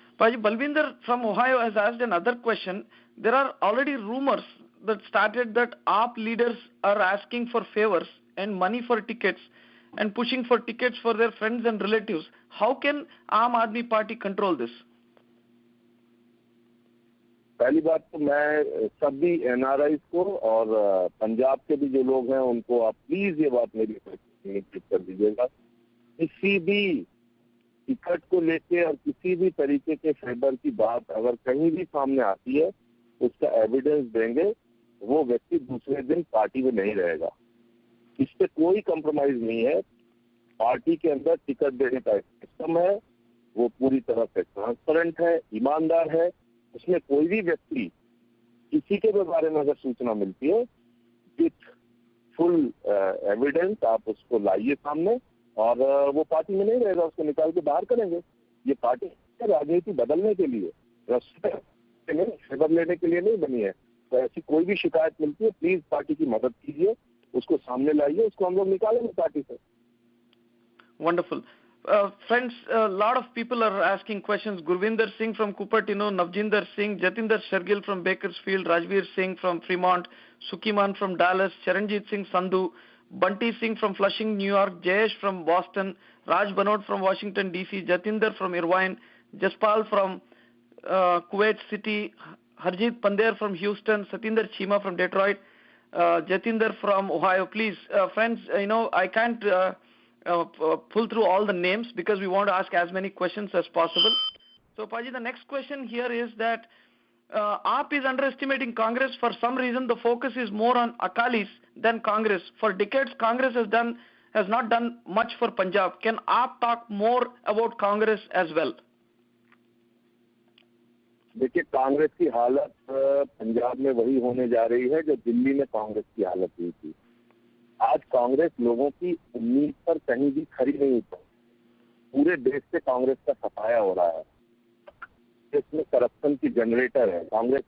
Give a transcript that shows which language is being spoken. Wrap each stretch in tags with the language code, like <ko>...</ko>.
<en>Paji, Balvinder from Ohio has asked another question. There are already rumors that started that AAP leaders are asking for favors and money for tickets and pushing for tickets for their friends and relatives. How can Aam Aadmi Party control this?</en> <hi>पहली बात तो मैं सभी NRI को और पंजाब के भी जो लोग हैं उनको आप प्लीज ये बात मेरी निश्चित कर दीजिएगा. किसी भी टिकट को लेके और किसी भी तरीके के फेवर की बात अगर कहीं भी सामने आती है, उसका एविडेंस देंगे, वो व्यक्ति दूसरे दिन पार्टी में नहीं रहेगा. इस पे कोई कंप्रोमाइज नहीं है. पार्टी के अंदर टिकट देने का सिस्टम है, वो पूरी तरह से ट्रांसपेरेंट है, ईमानदार है. उसमें कोई भी व्यक्ति किसी के भी बारे में अगर सूचना मिलती है, विथ फुल एविडेंस आप उसको लाइए सामने, और वो पार्टी में नहीं रहेगा, उसको निकाल के बाहर करेंगे. ये पार्टी राजनीति बदलने के लिए, फेवर लेने के लिए नहीं बनी है. तो ऐसी कोई भी शिकायत मिलती है, प्लीज पार्टी की मदद कीजिए, उसको सामने लाइए, उसको हम लोग निकालेंगे पार्टी से.</hi> <en>Wonderful. Friends, a lot of people are asking questions. Gurvinder Singh from Cupertino, Navjinder Singh, Jatinder Shergill from Bakersfield, Rajveer Singh from Fremont, Sukiman from Dallas, Charanjit Singh Sandhu, Bunty Singh from Flushing, New York, Jayesh from Boston, Raj Banod from Washington, D.C., Jatinder from Irvine, Jaspal from Kuwait City, Harjit Pander from Houston, Satinder Chima from Detroit, Jatinder from Ohio. Please, friends, I can't pull through all the names because we want to ask as many questions as possible. So, Paji, the next question here is that AAP is underestimating Congress. For some reason, the focus is more on Akalis than Congress. For decades, Congress has not done much for Punjab. Can AAP talk more about Congress as well?</en> <hi>देखिए, कांग्रेस की हालत पंजाब में वही होने जा रही है जो दिल्ली में कांग्रेस की हालत हुई थी। आज कांग्रेस लोगों की उम्मीद पर कहीं भी खरी नहीं उतरी। पूरे देश से कांग्रेस का सफाया हो रहा है। इसमें करप्शन की जनरेटर है कांग्रेस।</hi>